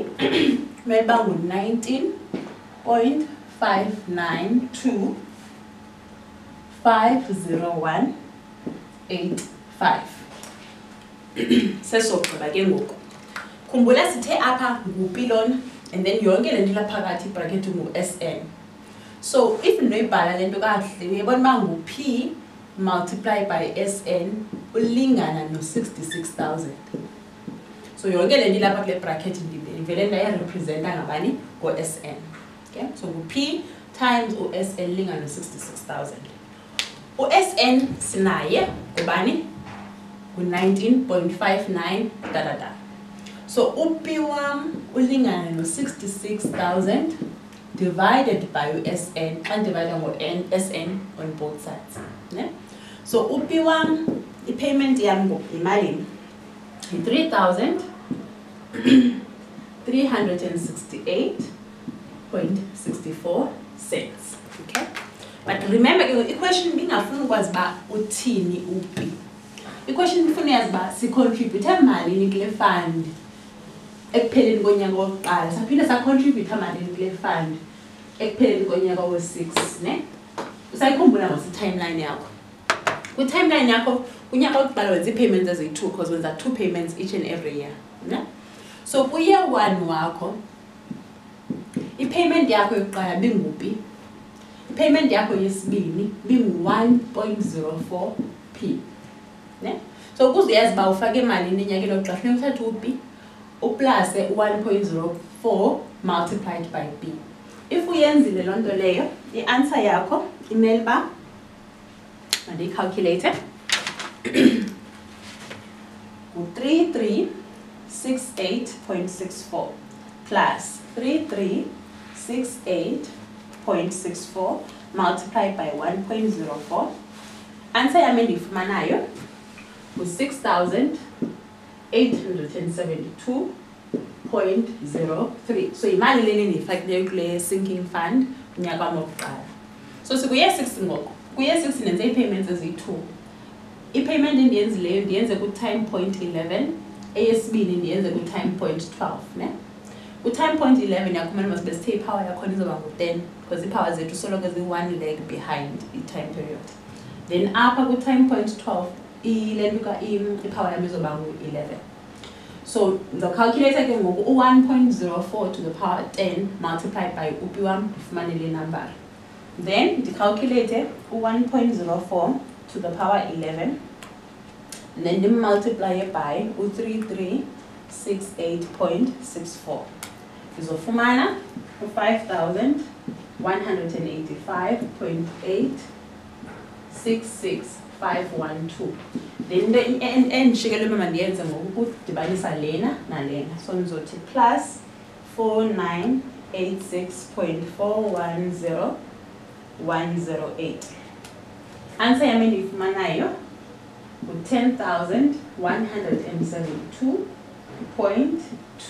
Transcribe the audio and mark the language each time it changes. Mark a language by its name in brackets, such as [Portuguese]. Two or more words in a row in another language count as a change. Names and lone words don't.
[Xhosa] Kumele uba ngu-19.592.501.85. Sesogqiba ke ngoku. Khumbula sithe apha nguphi lona, [English] and then [Xhosa] yonke le nto ilaphakathi ibracket ngu-SN. So if ndinoyibhala le nto kakuhle uyabona uba ngu-P [English] multiply by [Xhosa] SN ulingana no-66,000. So yonke le nto ilapha kule bracket ndivele ndayirepresenta ngabani? Ngo-SN. Okay, so ngu-P times u-SN lingana no-66,000. U-SN sinaye ngubani? Ngu-19.59 da. So u-P wam ulingana no-66,000 [English] divided by [Xhosa] u-SN, and divided ngo-SN [English] on both sides. [Xhosa] Ne? So u-P wam, i-payment yam imalini? 3,368.64 cents. Okay, but remember i-question bingafuni ukwazi uba uthini u-P. I-question ifuna yazi uba sicontribute malini kule fund ekupheleni konyaka wokuqala, saphinde sacontribute malini kule fund ekupheleni konyaka wo-6. Ne, usayikhumbula ngose-timeline yakho. Kwi-timeline yakho unyaka wokuqala wenza ii-payments eziyi-2 because wenza 2 payments [English] each and every year. [Xhosa] Ne? So kuyear 1 wakho i-payment yakho yokuqala binguphi? I-payment yakho yesibini bingu-1.04p. Ne? So ukuze uyazi uba ufake malini enyakeni wokuqala funeka uthathe u-P uplase 1.04 [English] multiplied by [Xhosa] P. If uyenzile loo nto leyo, i-answer yakho imele uba mandiyicalculate ngu-3368.64 plus 3368.64 [English] multiplied by [Xhosa] 1.04. Answer yam endiyifumanayo ngu-6,872.03. So imali leni ndiyifakileyo kule [English] sinking fund [Xhosa] unyaka wam wokuqala. So sikuye 6 ngoku. Kuye 6 nenze ii-payments eziyi-2. I-payment endiyenzileyo ndiyenze ku- [English] time point [Xhosa] 11, eyesibini ndiyenze ku- [English] time point [Xhosa] 12. Ne? Ku- [English] time point [Xhosa] 11 yakumele masibe sithe ipower yakhona izoba ngu-10 because iipower zethu soloko zi- [English] 1 leg behind [Xhosa] i- [English] time period. [Xhosa] Then apha ku- [English] time point [Xhosa] 12 ipower yam izoba ngu-11. So ndizocalculate ke ngoku u-1.04 [English] to the power 10 multiplied by [Xhosa] u-P wam ndifumane le number. [English] Then calculate 1.04 to the power 11. And then they multiply it by 3368.64. [Xhosa] So Fumana 5,185.866512. [English] Then the end [Xhosa] shikele mandiyenze ngokudibanisa lena nalena. So ngizothi plus 4986.410108. Answer yami ndifumanayo 10,172.28.